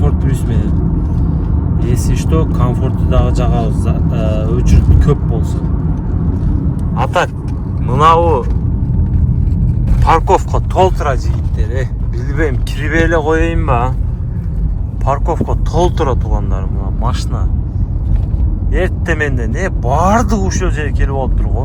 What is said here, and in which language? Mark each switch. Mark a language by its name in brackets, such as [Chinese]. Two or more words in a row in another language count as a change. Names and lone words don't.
[Kyrgyz] плюс менен. [Russian] Если что, [Kyrgyz] комфорту дагы жагабыз, өчүрүп көп болсо. А так, мынабу парковка толтура жигиттер, билбейм, кирип эле коеюнбу? Парковка толтура туугандар, мына машина. Эртеменде баардыгы ушул жерге келип алыптыр го.